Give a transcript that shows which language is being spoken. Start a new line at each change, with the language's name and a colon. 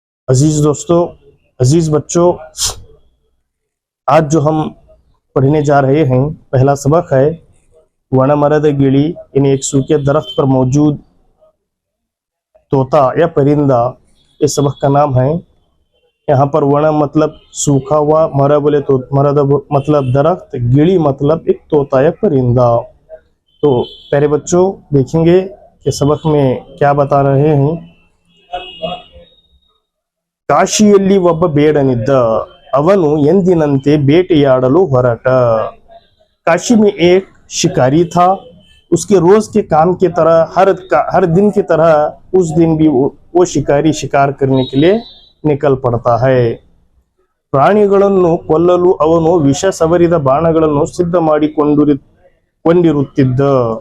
Hindi: अजीज़ दोस्तों, अजीज़ बच्चों, आज जो हम पढ़ने जा रहे हैं पहला सबक है वण मरद गिली, यानी एक सूखे दरख्त पर मौजूद तोता या परिंदा। इस सबक का नाम है। यहाँ पर वण मतलब सूखा हुआ, मरा बोले तो मरद मतलब दरख्त, गिली मतलब एक तोता या परिंदा। तो प्यारे बच्चों, देखेंगे कि सबक में क्या बता रहे हैं।
Kannada: ಕಾಶಿಯಲ್ಲಿ ಒಬ್ಬ ಬೇಡನಿದ್ದ, ಅವನು ಎಂದಿನಂತೆ ಬೇಟೆಯಾಡಲು ಹೊರಟ।
Hindi: काशी में एक शिकारी था। उसके रोज के काम की तरह हर दिन की तरह उस दिन भी वो शिकारी शिकार करने के लिए निकल पड़ता है।
Kannada: ಪ್ರಾಣಿಗಳನ್ನು ಕೊಲ್ಲಲು ಅವನು ವಿಷ ಸವರಿದ ಬಾಣಗಳನ್ನು ಸಿದ್ಧ ಮಾಡಿಕೊಂಡಿರುತ್ತಿದ್ದ।